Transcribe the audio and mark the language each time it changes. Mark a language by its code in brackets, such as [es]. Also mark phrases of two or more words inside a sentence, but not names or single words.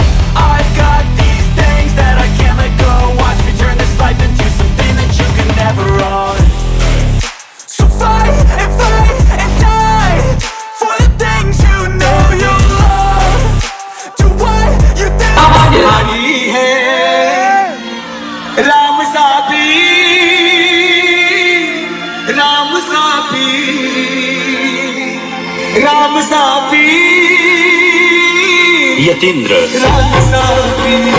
[en] I've got these things that I can't let go. Watch me turn this life into something that you can never own. So fight and die for the things you know you love. Do what you think. [hi] हरी है राम सापी राम सापी राम सापी यतीन्द्र राम सापी